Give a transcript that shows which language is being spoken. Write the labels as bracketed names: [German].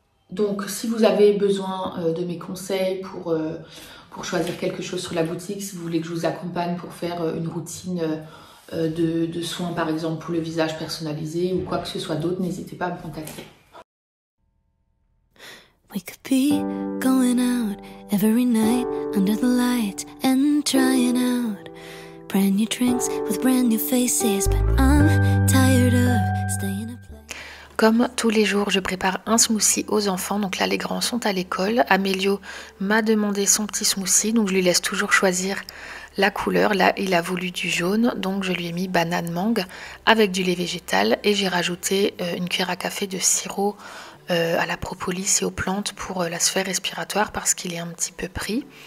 [French] Donc si vous avez besoin de mes conseils pour choisir quelque chose sur la boutique, si vous voulez que je vous accompagne pour faire une routine de soins par exemple pour le visage personnalisé ou quoi que ce soit d'autre, n'hésitez pas à me contacter. [English] We could be going out every night under the lights and trying out brand new drinks with brand new faces, but I'm tired of staying. [French] Comme tous les jours, je prépare un smoothie aux enfants. Donc là, les grands sont à l'école. Amélio m'a demandé son petit smoothie. Donc je lui laisse toujours choisir la couleur. Là, il a voulu du jaune. Donc je lui ai mis banane mangue avec du lait végétal. Et j'ai rajouté une cuillère à café de sirop à la propolis et aux plantes pour la sphère respiratoire parce qu'il est un petit peu pris.